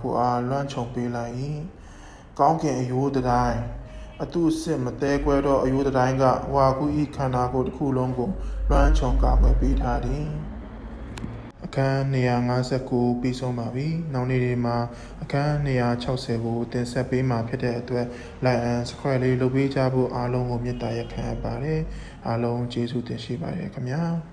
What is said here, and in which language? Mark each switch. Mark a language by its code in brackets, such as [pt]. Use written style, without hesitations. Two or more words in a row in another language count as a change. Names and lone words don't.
[my] ကိုယ်အားလွှမ်းခြုံပေးလိုက်၏ကောင်းကင်အယိုးတိုင်းအတုစစ်မသေးကွဲသောအယိုးတိုင်းကဝါကူး၏ခန္ဓာကိုယ်တစ်ခုလုံးကိုလွှမ်းခြုံကာကွယ်ပေးထားသည်အခန်း259ပြီးဆုံးပါပြီ။နောက်နေ့တွေမှာအခန်း260ကိုတင်ဆက်ပေးမှာဖြစ်တဲ့အတွက် [en] like and subscribe [my] လေးလုပ်ပေးကြဖို့အားလုံးကိုမေတ္တာရပ်ခံအပ်ပါတယ်။အားလုံးကျေးဇူးတင်ရှိပါတယ်ခင်ဗျာ။